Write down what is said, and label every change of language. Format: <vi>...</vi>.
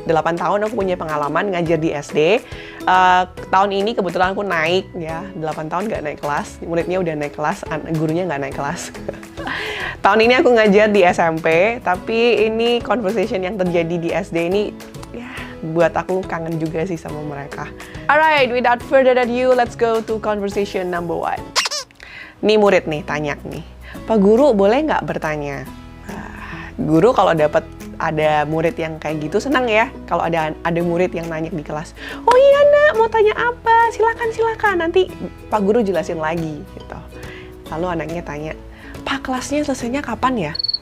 <id>8 tahun aku punya pengalaman ngajar di SD. Tahun ini kebetulan aku naik ya, 8 tahun nggak naik kelas. Muridnya udah naik kelas, gurunya nggak naik kelas. Tahun ini aku ngajar di SMP, tapi ini</id> <en>conversation</en> <id>yang terjadi di SD ini buat aku kangen juga sih sama mereka.</id> <en>Alright, without further ado, let's go to conversation number 1.</en> <id>Nih murid nih, tanya nih, Pak Guru boleh nggak bertanya? Guru kalau dapat ada murid yang kayak gitu senang ya. Kalau ada murid yang nanya di kelas, oh iya nak, mau tanya apa? Silakan, nanti Pak Guru jelasin lagi gitu. Lalu anaknya tanya, Pak kelasnya selesainya kapan ya?</id>